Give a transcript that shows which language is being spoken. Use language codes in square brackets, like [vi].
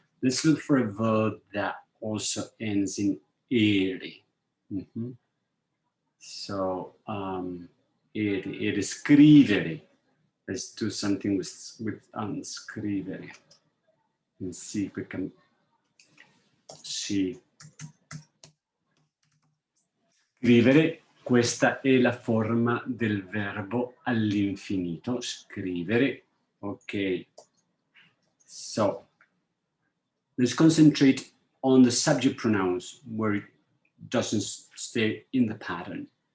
[en] Let's look for a verb that also ends in ere. So, ere, scrivere. Let's do something with scrivere and see if we can see. [it] Scrivere, questa è la forma del verbo all'infinito, scrivere. [en] Okay. So, let's concentrate on the subject pronouns where it doesn't stay in the pattern.